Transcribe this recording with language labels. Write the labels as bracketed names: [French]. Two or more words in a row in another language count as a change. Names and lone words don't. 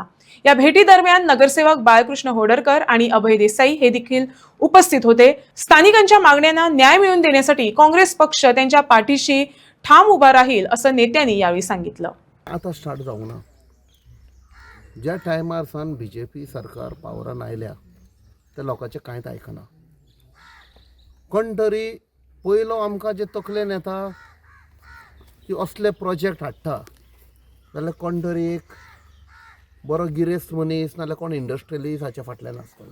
[Marathi] या भेटी दरम्यान नगरसेवक बाळकृष्ण होडरकर आणि अभय देसाई हे देखील उपस्थित होते. स्थानिकांच्या मागण्यांना न्याय मिळवून देण्यासाठी काँग्रेस पक्ष त्यांच्या पाठीशी ठाम उभा राहील असं नेत्यांनी यावेळी सांगितलं. [Konkani] आता स्टार्ट जाऊ ना. ज्या टायमार सान BJP सरकार पावरान आयल्या त्या लोकांचे कांयच आयकना. कोण तरी पयलो आमकां जे तकलेन येता की असले प्रोजेक्ट हाडटा जाल्यार कोण तरी एक बरो गिरेस्त मनीस नाल्यार कोण इंडस्ट्रियलिस्ट हाच्या फाटल्यान आसतलो.